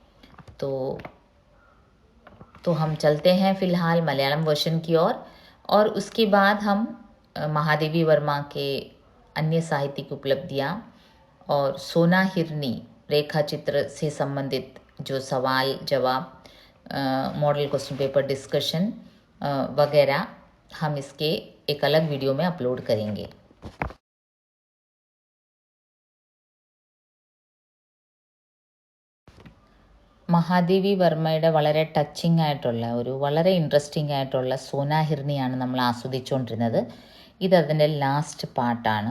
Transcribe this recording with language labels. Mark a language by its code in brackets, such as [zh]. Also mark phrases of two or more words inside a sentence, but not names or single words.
[hi] तो हम चलते हैं फ़िलहाल मलयालम वर्जन की ओर, और उसके बाद हम महादेवी वर्मा के अन्य साहित्यिक उपलब्धियाँ और सोना हिरनी रेखा चित्र से संबंधित जो सवाल जवाब, [en] model question paper discussion [hi] वगैरह हम इसके एक अलग वीडियो में अपलोड करेंगे। [ml] മഹാദേവി വർമ്മയുടെ വളരെ ടച്ചിങ് ആയിട്ടുള്ള ഒരു വളരെ ഇൻട്രസ്റ്റിംഗ് ആയിട്ടുള്ള സോനാ ഹിർണിയാണ് നമ്മൾ ആസ്വദിച്ചുകൊണ്ടിരുന്നത്. ഇതതിൻ്റെ ലാസ്റ്റ് പാർട്ടാണ്.